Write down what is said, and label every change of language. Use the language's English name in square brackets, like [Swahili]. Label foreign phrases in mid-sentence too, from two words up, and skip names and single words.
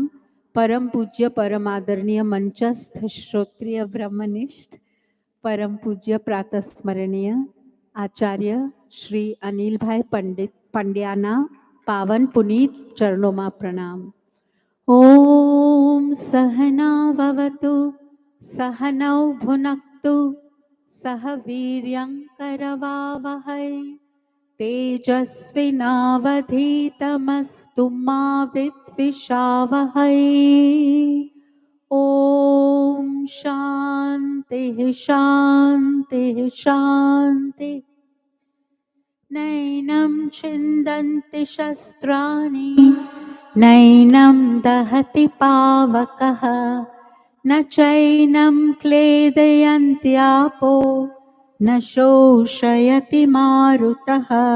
[Gujarati] પરમ પૂજ્ય પરમ આદરણીય મંચસ્થ શ્રોત્રિય બ્રહ્મનિષ્ઠ પરમ પૂજ્ય પ્રાતસ્મરણીય આચાર્ય શ્રી અનિલભાઈ પંડ્યાના પાવન પુનિત ચરણોમાં પ્રણામ. [Sanskrit] ઓમ સહના ભવતુ સહનૌ ભુનક્તુ સહ વીર્યં કરવાવહૈ तेजस्विनावधीतमस्तु मा विद्विषावहै. ॐ शान्तिः शान्तिः शान्तिः. नैनं छिन्दन्ति शस्त्राणि नैनं दहति पावकः न चैनं क्लेदयन्त्यापो न शोषयति मारुतः.